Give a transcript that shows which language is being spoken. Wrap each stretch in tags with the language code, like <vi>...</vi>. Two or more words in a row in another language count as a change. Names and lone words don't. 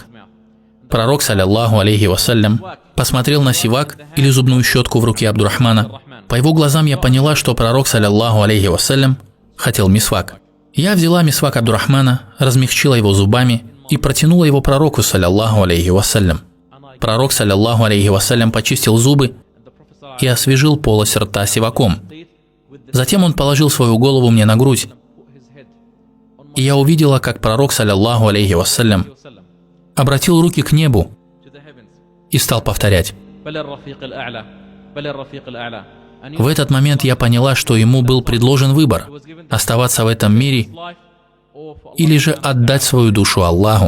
<ru>Пророк,</ru> <ar>صلى الله عليه وسلم,</ar> <ru>посмотрел на сивак или зубную щетку в руке Абдурахмана. По его глазам я поняла, что пророк,</ru> <ar>صلى الله عليه وسلم,</ar> <ru>хотел мисвак. Я взяла мисвак Абдурахмана, размягчила его зубами и протянула его пророку,</ru> <ar>صلى الله عليه وسلم. Пророк, صلى الله عليه وسلم,</ar> <ru>почистил зубы и освежил полость рта сиваком. Затем он положил свою голову мне на грудь, и я увидела, как пророк,</ru> <ar>صلى الله عليه وسلم,</ar> <ru>обратил руки к небу и стал повторять. В этот момент я поняла, что ему был предложен выбор – оставаться в этом мире или же отдать свою душу Аллаху.</ru>